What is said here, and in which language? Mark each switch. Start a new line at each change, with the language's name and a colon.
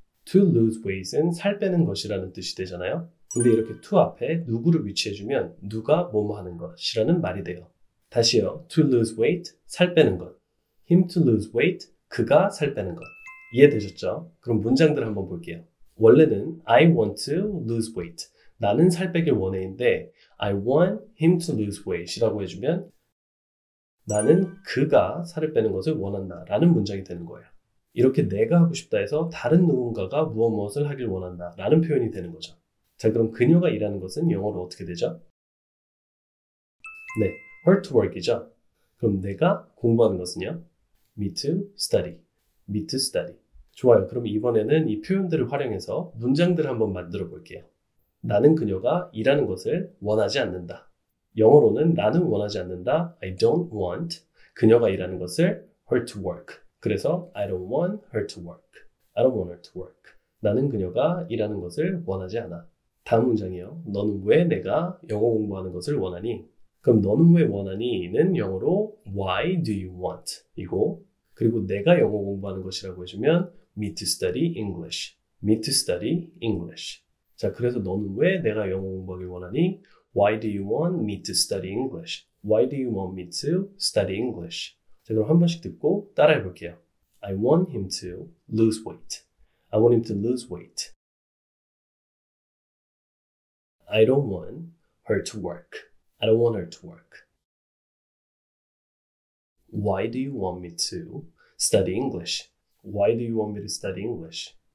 English: To lose weight
Korean: 은 살 빼는 것이라는 뜻이 되잖아요. 근데 이렇게 to 앞에 누구를 위치해주면 누가 뭐뭐 하는 것이라는 말이 돼요. 다시요.
English: To lose weight,
Korean: 살 빼는 것.
English: Him to lose weight,
Korean: 그가 살 빼는 것. 이해되셨죠? 그럼 문장들 한번 볼게요. 원래는
English: I want to lose weight.
Korean: 나는 살 빼길 원해인데
English: I want him to lose weight
Korean: 이라고 해주면 나는 그가 살을 빼는 것을 원한다 라는 문장이 되는 거예요. 이렇게 내가 하고 싶다 해서 다른 누군가가 무엇을 하길 원한다 라는 표현이 되는 거죠. 자, 그럼 그녀가 일하는 것은 영어로 어떻게 되죠? 네,
English: her to work이죠.
Korean: 그럼 내가 공부하는 것은요?
English: Me to study. Me to study.
Korean: 좋아요. 그럼 이번에는 이 표현들을 활용해서 문장들을 한번 만들어 볼게요. 나는 그녀가 일하는 것을 원하지 않는다. 영어로는 나는 원하지 않는다.
English: I don't want.
Korean: 그녀가 일하는 것을
English: her to work.
Korean: 그래서
English: I don't want her to work. I don't want her to work.
Korean: 나는 그녀가 일하는 것을 원하지 않아. 다음 문장이요. 너는 왜 내가 영어 공부하는 것을 원하니? 그럼 너는 왜 원하니?는 영어로
English: Why do you want?
Korean: 이고 그리고 내가 영어 공부하는 것이라고 해주면
English: Me to study English. Me to study English.
Korean: 자, 그래서 너는 왜 내가 영어 공부하길 원하니?
English: Why do you want me to study English? Why do you want me to study English?
Korean: 자, 그럼 한 번씩 듣고 따라해 볼게요.
English: I want him to lose weight. I want him to lose weight. I don't want her to work. I don't want her to work. Why do you want me to study English? Why do you want me to study English?